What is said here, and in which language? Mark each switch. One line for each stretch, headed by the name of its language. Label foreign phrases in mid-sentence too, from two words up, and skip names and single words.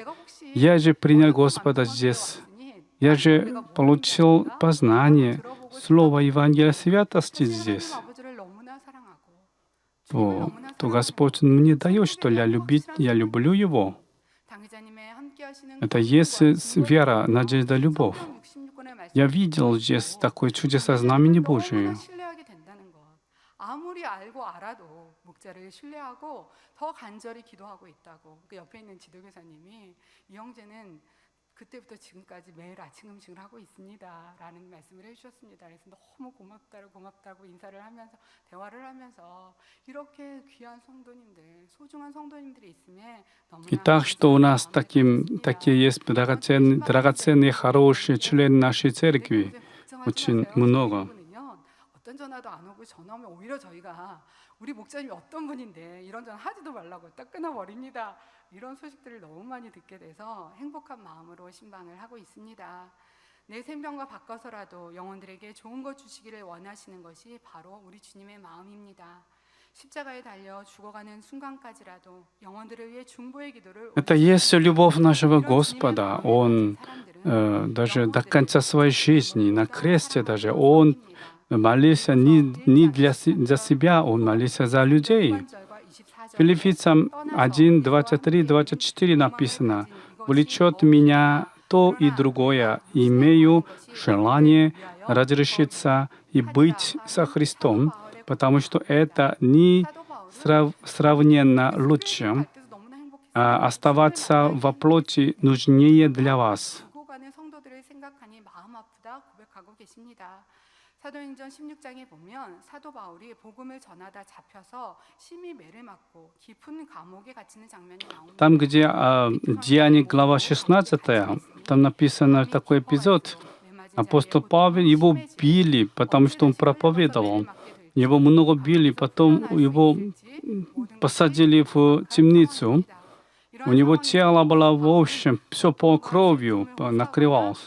Russian: Я же принял Господа здесь. Я же получил познание Слова Евангелия святости здесь. То Господь мне дает, что я люблю Его. Это есть вера, надежда, любовь. Я видел здесь такое чудесное знамение Божие.
Korean: 아무리 알고 알아도 목자를 신뢰하고 더 간절히 기도하고 있다고. 그 옆에 있는 지도교사님이 이 형제는 그때부터 지금까지 매일 아침 음식을 하고 있습니다라는 말씀을 해주셨습니다. 그래서 너무 고맙다고 인사를 하면서 대화를 하면서 이렇게 귀한 성도님들, 소중한 성도님들이 있음에 너무나.
Russian: Итак, что у нас такие есть драгоценные, хорошие члены нашей церкви, очень много.
Korean: 어떤 전화도 안 오고 전화 오면 오히려 저희가 우리 목사님이 어떤 분인데 이런 전화 하지도 말라고 딱 끊어버립니다. 이런 소식들을 너무 많이 듣게 돼서 행복한 마음으로 신방을 하고 있습니다. 내 생명과 바꿔서라도 영혼들에게 좋은 것 주시기를 원하시는 것이 바로 우리 주님의 마음입니다. 십자가에 달려 죽어가는 순간까지라도 영혼들을 위해 중보의 기도를
Russian: Это есть любовь нашего Господа. Он даже до конца своей жизни, на кресте даже, Он молился не для себя, Он молился за людей. Филиппийцам 1, 23, 24 написано: «Влечет меня то и другое, имею желание разрешиться и быть со Христом, потому что это несравненно лучше. Оставаться во плоти нужнее для вас».
Korean: 죽어가는 성도들을 생각하니 마음 아프다 고백하고 계십니다. 사도행전 16장에 보면 사도 바울이 복음을 전하다 잡혀서 심히 매를 맞고 깊은 감옥에 갇히는 장면이 나옵니다.
Russian: Там, где Деяния, глава 16, там написано такой эпизод. Апостол Павел, его били, потому что он проповедовал. Его много били, потом его посадили в темницу. У него тело было, в общем, все по кровью накрывалось.